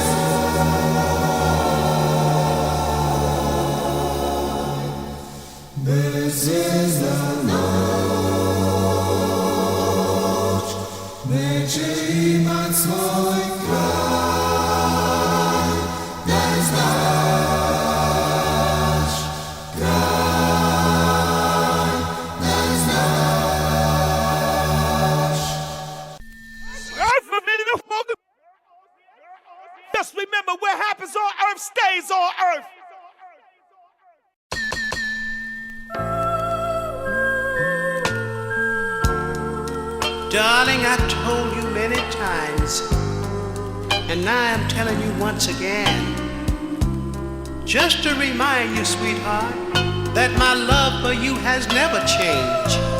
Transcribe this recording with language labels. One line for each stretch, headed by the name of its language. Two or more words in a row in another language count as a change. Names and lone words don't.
Croatian: sjaj, bezvezda noć neće imat svoj kraj, da znaš, kraj, da znaš.
English: Just remember, what happens on earth stays on earth. Darling, I told you many times, and now I'm telling you once again, just to remind you, sweetheart, that my love for you has never changed.